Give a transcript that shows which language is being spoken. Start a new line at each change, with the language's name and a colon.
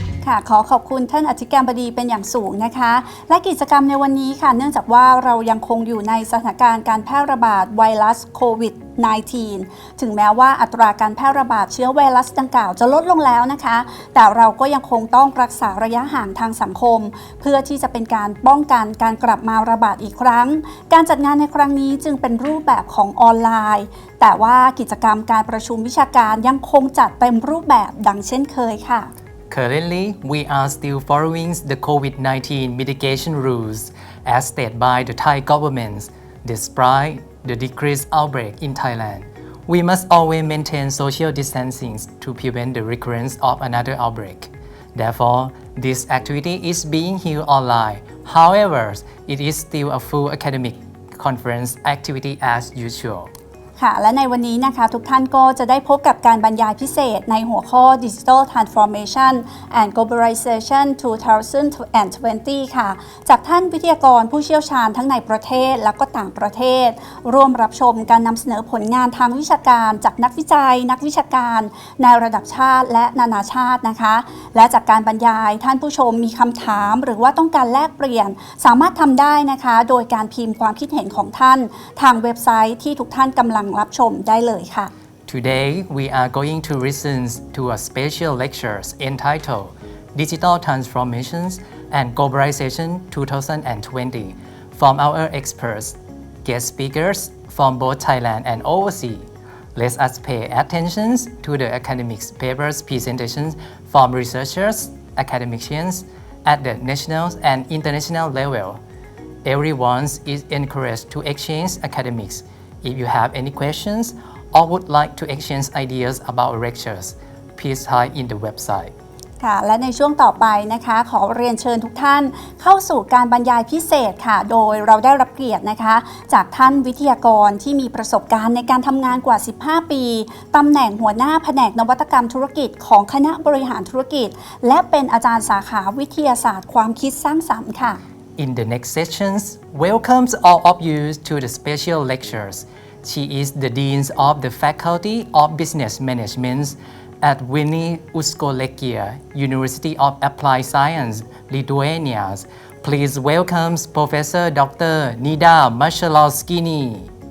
Thai: ค่ะขอขอบคุณท่านอธิการบดีเป็นอย่างสูงนะคะและกิจกรรมในวันนี้ค่ะเนื่องจากว่าเรายังคงอยู่ในสถานการณ์การแพร่ระบาดไวรัสโควิด -19 ถึงแม้ว่าอัตราการแพร่ระบาดเชื้อไวรัสดังกล่าวจะลดลงแล้วนะคะแต่เราก็ยังคงต้องรักษาระยะห่างทางสังคมเพื่อที่จะเป็นการป้องกันการกลับมาระบาดอีกครั้งการจัดงานในครั้งนี้จึงเป็นรูปแบบของออนไลน์แต่ว่ากิจกรรมการประชุมวิชาการยังคงจัดเต็มรูปแบบดังเช่นเคยค่ะ
English: Currently, we are still following the COVID-19 mitigation rules as stated by the Thai government. Despite the decreased outbreak in Thailand, we must always maintain social distancing to prevent the recurrence of another outbreak. Therefore, this activity is being held online. However, it is still a full academic conference activity as usual.
Thai: ค่ะและในวันนี้นะคะทุกท่านก็จะได้พบกับการบรรยายพิเศษในหัวข้อ Digital Transformation and Globalization 2020 ค่ะจากท่านวิทยากรผู้เชี่ยวชาญทั้งในประเทศและก็ต่างประเทศ ร่วมรับชมการนำเสนอผลงานทางวิชาการจากนักวิจัยนักวิชาการในระดับชาติและนานาชาตินะคะและจากการบรรยายท่านผู้ชมมีคำถามหรือว่าต้องการแลกเปลี่ยนสามารถทำได้นะคะโดยการพิมพ์ความคิดเห็นของท่านทางเว็บไซต์ที่ทุกท่านกำลังรับชมได้เลยค่ะ
English: Today, we are going to listen to a special lecture entitled Digital Transformations and Globalization 2020 from our experts, guest speakers from both Thailand and overseas. Let us pay attention to the academic papers presentations from researchers, academicians at the national and international level. Everyone is encouraged to exchange academics. If you have any questions or would like to exchange ideas about lectures, please type in the website.
Thai: ค่ะและในช่วงต่อไปนะคะขอเรียนเชิญทุกท่านเข้าสู่การบรรยายพิเศษค่ะโดยเราได้รับเกียรตินะคะจากท่านวิทยากรที่มีประสบการณ์ในการทำงานกว่า 15 ปีตำแหน่งหัวหน้าแผนกนวัตกรรมธุรกิจของคณะบริหารธุรกิจและเป็นอาจารย์สาขาวิทยาศาสตร์ความคิดสร้างสรรค์ค่ะ
English: In the next sessions, welcomes all of you to the special lectures. She is the Dean of the Faculty of Business Management at Wilny Uskolekia, University of Applied Science, Lithuania. Please welcome Professor Dr. Nida Mashalowskini.